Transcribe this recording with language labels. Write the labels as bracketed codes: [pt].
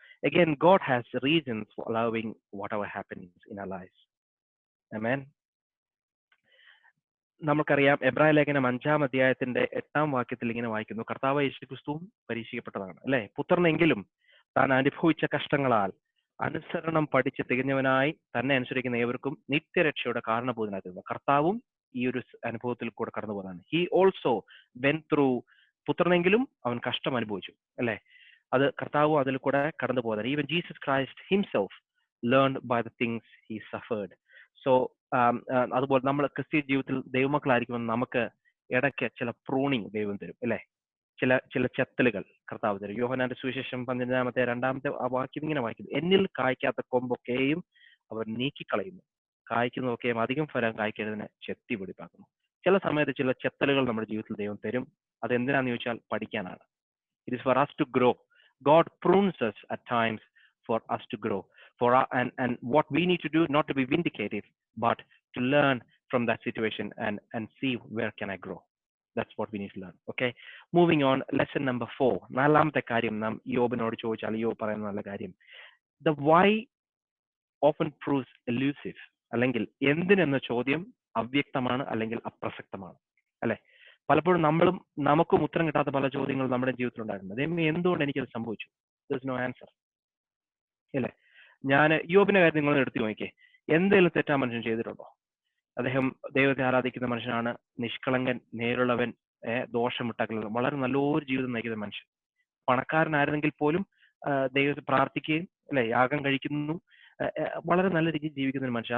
[en] Again, God has reasons for allowing whatever happens in our lives. Amen. [ml] നമുക്കറിയാം, എബ്രായ ലേഖനം 5-ാം അധ്യായത്തിന്റെ 8-ാം വാക്യത്തിൽ ഇങ്ങനെ വായിക്കുന്നു: കർത്താവ് യേശുക്രിസ്തുവും പരീക്ഷിക്കപ്പെട്ടതാണ്, അല്ലെ? പുത്രനെങ്കിലും താൻ അനുഭവിച്ച കഷ്ടങ്ങളാൽ അനുസരണം പഠിച്ച് തികഞ്ഞവനായി തന്നെ അനുസരിക്കുന്ന ഏവർക്കും നിത്യരക്ഷയുടെ കാരണഭൂതനായി തീർന്നു. കർത്താവും ഈ ഒരു അനുഭവത്തിൽ കൂടെ കടന്നു പോകുന്നതാണ്. [en] He also went through. [ml] പുത്രനെങ്കിലും അവൻ കഷ്ടം അനുഭവിച്ചു, അല്ലെ? അത് കർത്താവും അതിൽ കൂടെ കടന്നു പോകുന്നതാണ്. [en] Even Jesus Christ himself learned by the things he suffered. [ml] So അതുപോലെ നമ്മൾ ക്രിസ്തീയ ജീവിതത്തിൽ ദൈവമക്കളായിരിക്കുമ്പോൾ നമുക്ക് ഇടയ്ക്ക് ചില പ്രൂണിങ് ദൈവം തരും, അല്ലെ? ചില ചെത്തലുകൾ കർത്താവ് തരും. യോഹന്നാന്റെ സുവിശേഷം 15-ാമത്തെ 2-ാമത്തെ ആ വാക്യം ഇങ്ങനെ വായിക്കുന്നു: എന്നിൽ കായ്ക്കാത്ത കൊമ്പൊക്കെയും അവർ നീക്കിക്കളയുന്നു, കായ്ക്കുന്നതൊക്കെയും അധികം ഫലം കായ്ക്കുന്നതിന് ചെത്തി പിടിപ്പാക്കുന്നു. ചില സമയത്ത് ചില ചെത്തലുകൾ നമ്മുടെ ജീവിതത്തിൽ ദൈവം തരും. അതെന്തിനാന്ന് ചോദിച്ചാൽ പഠിക്കാനാണ്. [en] It is for us to grow. God prunes us at times for us to grow. And what we need to do, not to be vindicative, but to learn from that situation and see where can I grow. That's what we need to learn. Okay, moving on, lesson number 4. [ml] നാലാമത്തെ കാര്യം നാം യോബിനോട് ചോദിച്ചാൽ യോബ് പറയുന്ന നല്ല കാര്യം, [en] the why often proves elusive. [ml] അല്ലെങ്കിൽ എന്തിനെന്ന ചോദ്യം അവ്യക്തമാണ്, അല്ലെങ്കിൽ അപ്രസക്തമാണ്, അല്ലെ? പലപ്പോഴും നമുക്കും ഉത്തരം കിട്ടാത്ത പല ചോദ്യങ്ങളും നമ്മുടെ ജീവിതത്തിൽ ഉണ്ടായിരുന്നു. ദൈവമേ, എന്തുകൊണ്ട് എനിക്കത് സംഭവിച്ചു? [en] There is no answer, [ml] അല്ലേ? ഞാൻ യോബിന്റെ കാര്യം നിങ്ങൾ എടുത്തു നോക്കിയേ. എന്തെങ്കിലും തെറ്റാ മനുഷ്യൻ ചെയ്തിട്ടുണ്ടോ? അദ്ദേഹം ദൈവത്തെ ആരാധിക്കുന്ന മനുഷ്യനാണ്, നിഷ്കളങ്കൻ, നേരുള്ളവൻ, ദോഷമിട്ടാക്കൽ, വളരെ നല്ലൊരു ജീവിതം നയിക്കുന്ന മനുഷ്യൻ. പണക്കാരനായിരുന്നെങ്കിൽ പോലും ദൈവത്തെ പ്രാർത്ഥിക്കുകയും, അല്ലെ, യാഗം കഴിക്കുന്നു, വളരെ നല്ല രീതിയിൽ ജീവിക്കുന്ന ഒരു മനുഷ്യൻ.